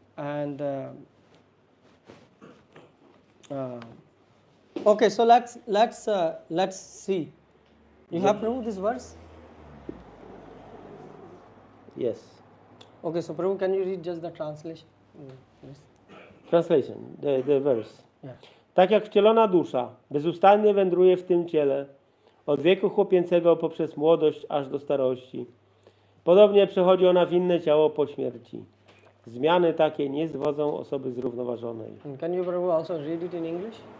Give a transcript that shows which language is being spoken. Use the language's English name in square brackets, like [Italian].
[English] And okay, so let's see. You have Prabhu this verse? Yes. Okay, so Prabhu, can you read just the translation? Yes. Translation, the verse. Yeah. [Polish] Tak jak wcielona dusza bezustannie wędruje w tym ciele, od wieku chłopięcego poprzez młodość aż do starości, podobnie przechodzi ona w inne ciało po śmierci. Zmiany takie nie zwodzą osoby zrównoważonej. [English] And can you Prabhu also read it in English?